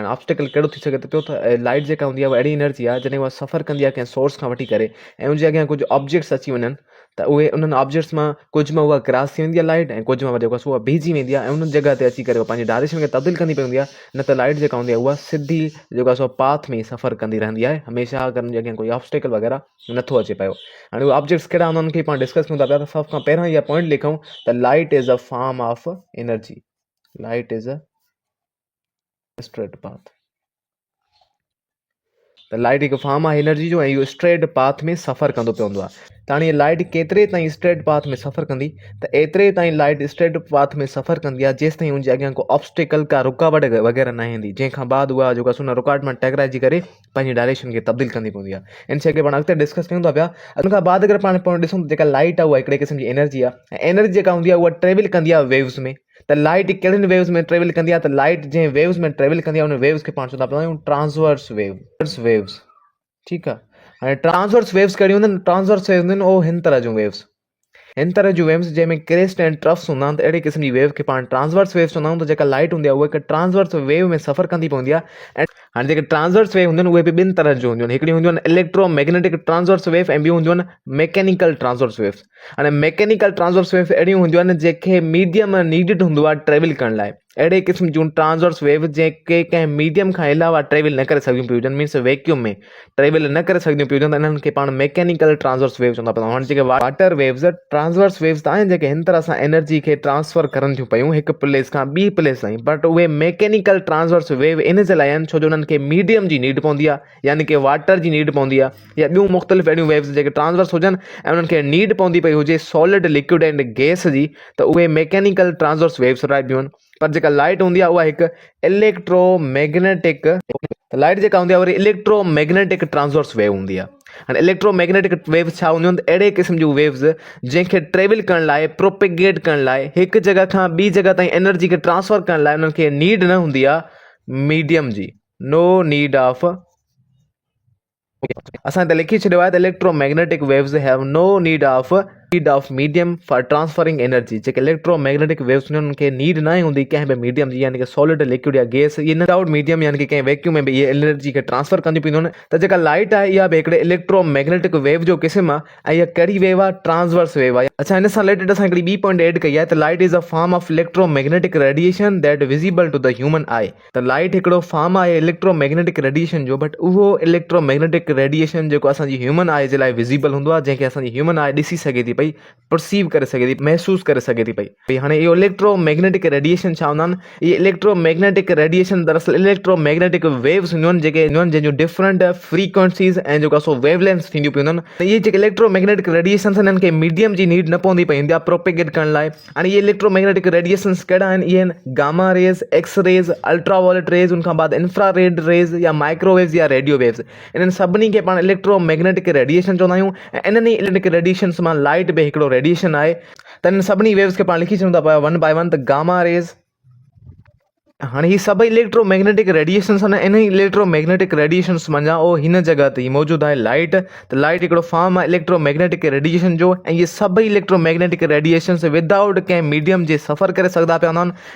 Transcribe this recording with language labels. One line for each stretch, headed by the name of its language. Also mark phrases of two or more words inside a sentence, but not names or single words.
Sindhi: हाणे ऑब्स्टिकल कहिड़ो थी सघे थो पियो त लाइट जेका हूंदी आहे उहा अहिड़ी एनर्जी आहे जॾहिं उहा सफ़र कंदी आहे कंहिं सोर्स खां वठी करे ऐं हुनजे अॻियां कुझु ऑब्जेक्ट्स अची वञनि त उहे उन्हनि ऑब्जेक्ट्स मां कुझु मां उहा क्रॉस थी वेंदी आहे लाइट, ऐं कुझु मां जेको आहे उहा बीहजी वेंदी आहे ऐं उन जॻह ते अची करे उहा पंहिंजी डायरेक्शन खे तब्दील कंदी पई हूंदी आहे। न त लाइट जेका हूंदी आहे उहा सिधी जेको आहे पाथ में सफ़र कंदी रहंदी आहे हमेशह, अगरि हुनजे अॻियां कोई ऑब्स्टिकल वग़ैरह नथो अचे पियो। हाणे उहे ऑब्जेक्ट्स कहिड़ा हूंदा उन्हनि खे पाण डिस्कस कयूं था पिया। त सभ खां पहिरियां इहा पॉइंट लिखूं त
English: Light is a form of energy. Light is a straight path.
Sindhi: त लाइट हिकु फॉर्म आहे एनर्जी जो ऐं इहो
English: straight path
Sindhi: में सफ़र कंदो पियो हूंदो आहे। त हाणे लाइट केतिरे ताईं
English: straight path
Sindhi: में सफ़र कंदी? त एतिरे ताईं लाइट
English: straight path
Sindhi: में सफ़र कंदी आहे जेसि ताईं हुनजे अॻियां को ऑब्स्टिकल का रुकावट वग़ैरह न ईंदी, जंहिंखां बाद उहा जेको आहे उन रुकावट में टकराइजी करे पंहिंजी डायरेक्शन खे तब्दील कंदी पवंदी आहे। इन शइ खे पाण अॻिते डिस्कस कयूं था पिया। उन खां बाद अगरि पाण पॉइंट ॾिसूं त जेका लाइट आहे उहा हिकिड़े क़िस्म जी एनर्जी आहे ऐं एनर्जी जेका हूंदी आहे उहा ट्रेवल कंदी आहे वेव्स में। त लाइट कहिड़ियुनि वेव्स में ट्रेवल कंदी आहे? त लाइट जंहिं वेव्स में ट्रेवल कंदी आहे उन वेव्स खे पाण चवंदा पिया आहियूं
English: transverse waves.
Sindhi: ठीकु आहे। हाणे
English: transverse waves
Sindhi: कहिड़ियूं हूंदियूं आहिनि?
English: transverse waves
Sindhi: हूंदियूं आहिनि उहो हिन तरह जूं वेव्स जंहिंमें क्रेस्ट ऐं ट्रफ्स हूंदा आहिनि। त अहिड़े क़िस्म जी वेव खे पाण
English: transverse waves
Sindhi: चवंदा आहियूं। त जेका लाइट हूंदी आहे उहा हिकु
English: transverse wave
Sindhi: में सफ़र कंदी पवंदी आहे। ऐं हाणे जेके
English: transverse wave
Sindhi: हूंदियूं आहिनि उहे बि ॿिनि तरह जूं हूंदियूं आहिनि। हिकिड़ी हूंदियूं आहिनि
English: electromagnetic transverse wave
Sindhi: ऐं ॿियूं हूंदियूं आहिनि
English: mechanical transverse waves.
Sindhi: हाणे
English: mechanical transverse wave
Sindhi: अहिड़ियूं हूंदियूं आहिनि जेके
English: medium needed
Sindhi: हूंदो आहे ट्रेवल करण लाइ। अहिड़े क़िस्म जूं
English: transverse wave
Sindhi: जेके कंहिं मीडियम खां अलावा ट्रेवल न करे सघंदियूं पियूं हुजनि, मीन्स वैक्यूम में ट्रेवल न करे सघंदियूं पियूं हुजनि, त इन्हनि खे पाण
English: mechanical transverse wave
Sindhi: चवंदा पिया। हाणे जेके
English: water waves transverse waves
Sindhi: त आहिनि जेके हिन तरह सां एनर्जी खे ट्रांसफर करनि थियूं पियूं हिकु प्लेस खां ॿी प्लेस ताईं, बट उहे
English: mechanical transverse wave
Sindhi: इन जे लाइ आहिनि छो जो उन्हनि खे मीडियम जी नीड पवंदी आहे, यानी कि वाटर जी नीड पवंदी आहे या ॿियूं मुख़्तलिफ़ अहिड़ियूं वेव्स जेके ट्रांसवर्स हुजनि ऐं उन्हनि खे नीड पवंदी पई हुजे
English: solid liquid and gas
Sindhi: जी, त उहे
English: mechanical transverse waves
Sindhi: रहिबियूं आहिनि। पर जेका लाइट हूंदी आहे उहा हिकु
English: electromagnetic light
Sindhi: जेका हूंदी आहे वरी
English: electromagnetic transverse wave
Sindhi: हूंदी आहे। हाणे
English: electromagnetic waves
Sindhi: छा हूंदियूं आहिनि? त अहिड़े क़िस्म जूं वेव्स जंहिंखे ट्रेवल करण लाइ प्रोपेगेट करण लाइ हिकु जॻह खां ॿी जॻह ताईं एनर्जी खे ट्रांसफर करण लाइ उन्हनि खे नीड न हूंदी आहे मीडियम जी,
English: no need of.
Sindhi: असां हिते लिखी छॾियो आहे त
English: electromagnetic waves have no need of medium for transferring energy.
Sindhi: जेके
English: electromagnetic waves
Sindhi: हुननि खे नीड न हूंदी कंहिं बि मीडियम जी, यानी कि
English: solid liquid
Sindhi: या गैस, ये
English: without medium
Sindhi: यानी कि कंहिं वैक्यूम में बि इहे एनर्जी खे ट्रांसफर कंदियूं पवंदियूं आहिनि। त जेका लाइट आहे इहा बि हिकिड़े
English: electromagnetic wave
Sindhi: जो क़िस्म आहे ऐं इहा कहिड़ी वेव आहे? ट्रांसवर्स वेव आहे। अच्छा, हिन सां रिलेटेड असां हिकिड़ी ॿी पॉइंट एड कई आहे त
English: Light is a form of electromagnetic radiation that visible to the human eye.
Sindhi: त लाइट हिकिड़ो फॉर्म आहे
English: electromagnetic radiation
Sindhi: जो, बट उहो
English: electromagnetic radiation
Sindhi: जेको असांजी
English: human eye
Sindhi: जे लाइ विजिबल हूंदो आहे, जंहिंखे असांजी
English: human eye
Sindhi: ॾिसी सघे थी पई, परसीव करे सघे थी, महसूस करे सघे थी पई। हाणे इहो
English: electromagnetic radiation
Sindhi: छा हूंदा आहिनि? इहे
English: electromagnetic radiation
Sindhi: दरअसल
English: electromagnetic waves
Sindhi: हूंदियूं आहिनि जंहिंजूं
English: different frequencies
Sindhi: ऐं जेको आहे वेवलेंथ्स थींदियूं पियूं हूंदियूं आहिनि। त इहे जेके
English: electromagnetic radiations
Sindhi: आहिनि इन्हनि खे मीडियम जी नीड न पवंदी पई हूंदी आहे प्रोपेगेट करण लाइ। हाणे इहे
English: electromagnetic radiations
Sindhi: कहिड़ा आहिनि? इहे आहिनि
English: gamma rays, X rays, ultraviolet rays,
Sindhi: उनखां बाद
English: infrared rays या माइक्रोवेव्स या radio waves.
Sindhi: इन्हनि सभिनी खे पाण
English: electromagnetic radiation
Sindhi: चवंदा आहियूं ऐं इन्हनि
English: electric radiations
Sindhi: मां लाइट बि हिकिड़ो रेडिएशन आहे। त इन सभिनी वेव्स खे पाण लिखी छॾूं था पिया
English: one by one.
Sindhi: त
English: gamma rays,
Sindhi: हाणे हीअ सभई
English: electromagnetic radiations
Sindhi: आहिनि। इन
English: electromagnetic radiations
Sindhi: मंझां ओ हिन जॻह ते मौजूदु आहे लाइट। त लाइट हिकिड़ो फॉर्म आहे
English: electromagnetic radiation
Sindhi: जो ऐं इहे सभई
English: electromagnetic radiations
Sindhi: विदाउट कंहिं मीडियम जे सफ़र करे सघंदा पिया हूंदा आहिनि।